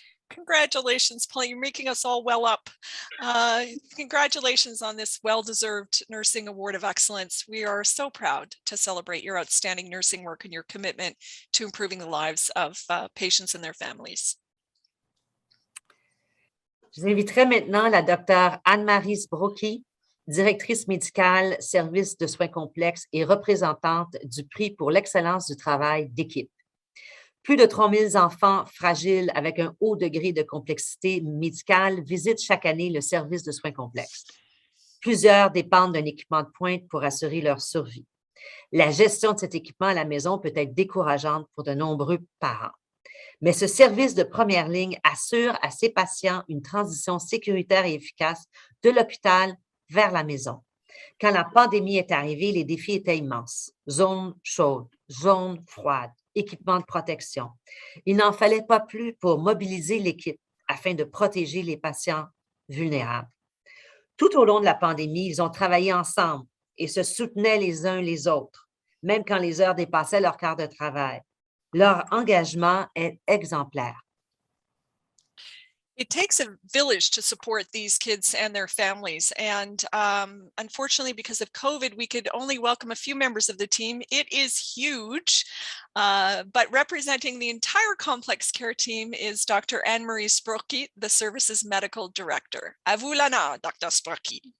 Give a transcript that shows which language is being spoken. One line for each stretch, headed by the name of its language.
English: Congratulations, Paul. You're making us all well up. Congratulations on this well-deserved Nursing Award of Excellence. We are so proud to celebrate your outstanding nursing work and your commitment to improving the lives of patients and their families.
French: Je vous inviterai maintenant la Dr Anne-Marie Sbrocki, directrice médicale, service de soins complexes et représentante du Prix pour l'excellence du travail d'équipe. Plus de 3000 enfants fragiles avec un haut degré de complexité médicale visitent chaque année le service de soins complexes. Plusieurs dépendent d'un équipement de pointe pour assurer leur survie. La gestion de cet équipement à la maison peut être décourageante pour de nombreux parents. Mais ce service de première ligne assure à ses patients une transition sécuritaire et efficace de l'hôpital vers la maison. Quand la pandémie est arrivée, les défis étaient immenses. Zone chaude, zone froide, équipement de protection. Il n'en fallait pas plus pour mobiliser l'équipe afin de protéger les patients vulnérables. Tout au long de la pandémie, ils ont travaillé ensemble et se soutenaient les uns les autres, même quand les heures dépassaient leur quart de travail. Leur engagement est exemplaire.
English: It takes a village to support these kids and their families. And unfortunately, because of COVID, we could only welcome a few members of the team. It is huge, but representing the entire complex care team is Dr. Anne-Marie Sbrocki, the service's medical director.
French: À vous l'honneur,
English: Dr. Sbrocki.